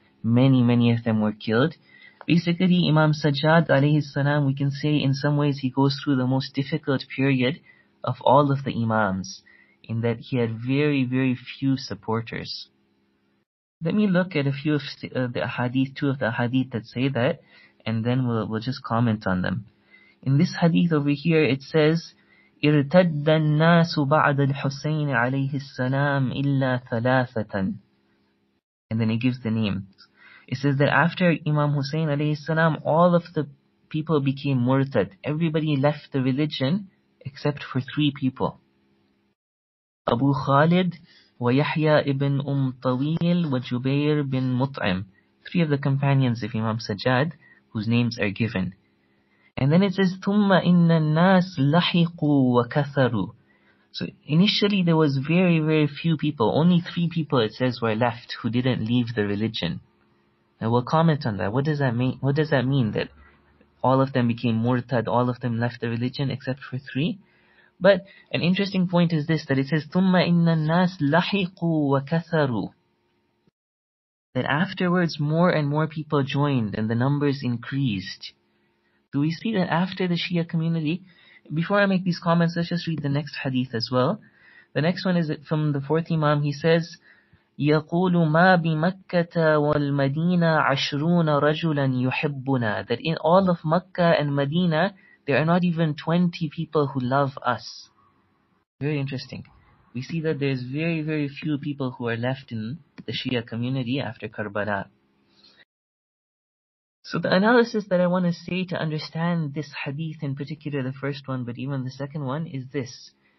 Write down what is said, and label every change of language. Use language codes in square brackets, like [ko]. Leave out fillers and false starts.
[en] Many of them were killed. Basically, Imam Sajjad alayhi salam, we can say in some ways he goes through the most difficult period of all of the Imams, in that he had very, very few supporters. Let me look at a few of the hadith, two of the hadith that say that, and then we'll just comment on them. In this hadith over here, it says, ارتد الناس بعد الحسين عليه السلام إلا ثلاثة. And then it gives the names. It says that after Imam Hussein alayhi salam, all of the people became murtad. Everybody left the religion except for three people. Abu Khalid, wa Yahya ibn Tawil, wa Jubair bin Mut'im. Three of the companions of Imam Sajjad, whose names are given. [ar] And then it says, ثُمَّ إِنَّ النَّاسِ لَحِقُوا وَكَثَرُوا. [en] So initially there was very, very few people. Only three people, it says, were left who didn't leave the religion. Now we'll comment on that. What does that mean? What does that mean? That all of them became murtad, all of them left the religion except for three? But an interesting point is this, that it says, ثُمَّ إِنَّ النَّاسِ لَحِقُوا وَكَثَرُوا. That afterwards more and more people joined and the numbers increased. Do we see that after the Shia community? Before I make these comments, let's just read the next hadith as well. The next one is from the fourth Imam. [ar] He says, يَقُولُ مَا بِمَكَّةَ وَالْمَدِينَةِ عَشْرُونَ رَجُلًا يُحِبُّنَا. [en] That in all of Makkah and Medina, there are not even 20 people who love us. Very interesting. We see that there's very, very few people who are left in the Shia community after Karbala. So the analysis that I want to say to understand this hadith, in particular the first one, but even the second one, is this.